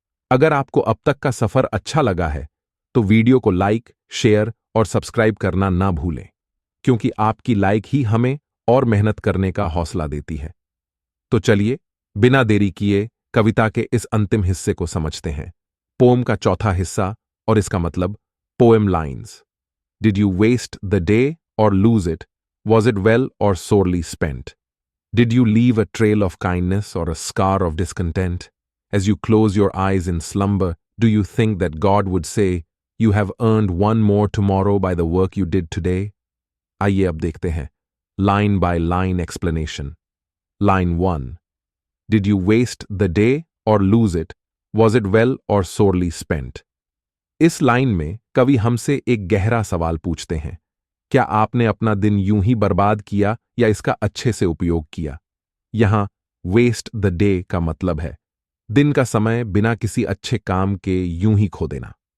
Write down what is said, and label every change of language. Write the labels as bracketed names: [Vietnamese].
[Hindi] अगर आपको अब तक का सफर अच्छा लगा है तो वीडियो को लाइक, शेयर और सब्सक्राइब करना ना भूलें, क्योंकि आपकी लाइक ही हमें और मेहनत करने का हौसला देती है। तो चलिए बिना देरी किए कविता के इस अंतिम हिस्से को समझते हैं। पोम का चौथा हिस्सा और इसका मतलब poem lines. [English] Did you waste the day or lose it? Was it well or sorely spent? Did you leave a trail of kindness or a scar of discontent? As you close your eyes in slumber, do you think that God would say, you have earned one more tomorrow by the work you did today? [Hindi] आइए अब देखते हैं [English] Line by line explanation. Line 1, Did you waste the day or lose it? Was it well or sorely spent? [Hindi] इस line में कवि हमसे एक गहरा सवाल पूछते हैं, क्या आपने अपना दिन यूं ही बर्बाद किया या इसका अच्छे से उपयोग किया? यहां [English] waste the day [Hindi] का मतलब है दिन का समय बिना किसी अच्छे काम के यूं ही खो देना।